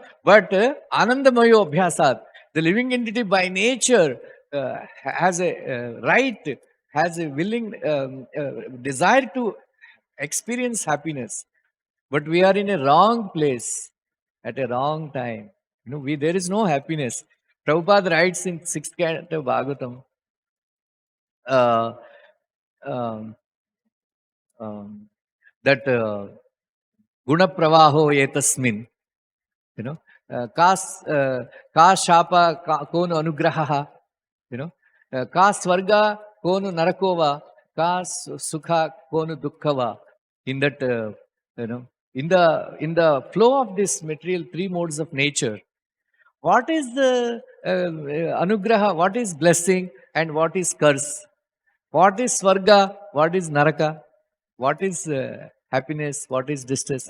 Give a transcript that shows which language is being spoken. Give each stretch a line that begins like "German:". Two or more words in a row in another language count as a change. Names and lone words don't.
Sanskrit: But आनन्दमयो अभ्यासात्,
English: the living entity by nature has a right, has a willing desire to experience happiness. But we are in a wrong place at a wrong time. There is no happiness. Prabhupada writes in 6th canto of Bhagavatam, that
Sanskrit: गुण प्रवाहो एतस्मिन्, क शाप कोनो अनुग्रह, क स्वर्ग कोनो नरकोवा, क सुख कोनो दुःखवा.
English: In that, in the flow of this material three modes of nature, what is the anugraha, what is blessing, and what is curse? What is swarga, what is naraka? What is happiness, what is distress?